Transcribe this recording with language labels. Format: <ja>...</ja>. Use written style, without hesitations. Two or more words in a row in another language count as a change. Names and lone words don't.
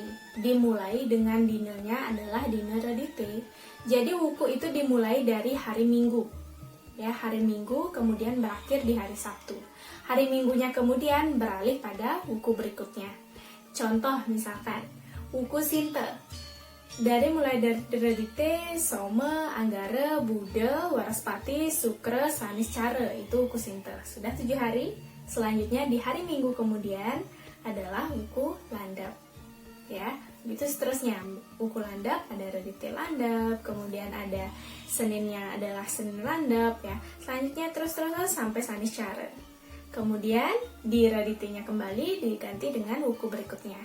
<id>Dimulai dengan dinanya adalah dina redite. Jadi wuku itu dimulai dari hari Minggu. Ya, hari Minggu kemudian berakhir di hari Sabtu. Hari Minggunya kemudian beralih pada wuku berikutnya. Contoh misalkan wuku Sinta. Mulai dari Redite, Soma, Anggara, Buddha, Waraspati, Sukra, Saniscara. Itu wuku Sinta. Sudah 7 hari. Selanjutnya di hari Minggu kemudian adalah wuku Landap. Ya, itu seterusnya. Wuku Landap ada Redite Landap, kemudian ada Seninnya adalah Senin Landap ya. Selanjutnya terus sampai Saniscara. Kemudian di Redite-nya kembali diganti dengan wuku berikutnya.</id>